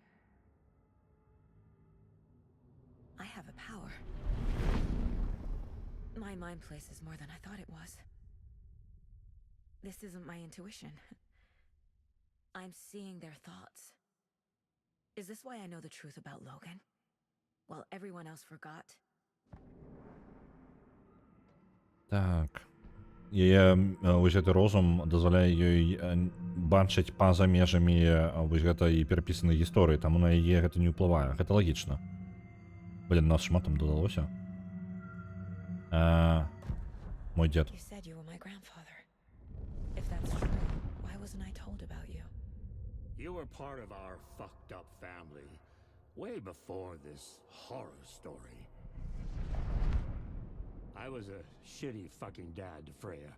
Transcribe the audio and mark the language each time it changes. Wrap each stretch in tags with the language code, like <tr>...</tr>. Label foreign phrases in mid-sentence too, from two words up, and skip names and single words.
<en>I have a power. My mind place is more than I thought it was. This isn't my intuition. I'm seeing their thoughts. Is this why I know the truth about Logan? While everyone else forgot?</en> <be>Так. Яе вось гэты розум дазваляе ёй бачыць па-за межамі вось гэтай перапісанай гісторыі, таму на яе гэта не ўплывае. Гэта лагічна. Блін, нас шмат там дадалося. Мой дзед.</be> <en>You said you were my grandfather. If that's true, why wasn't I told about you? You were part of our fucked up family way before this horror story. I was a shitty fucking dad to Freya.</en>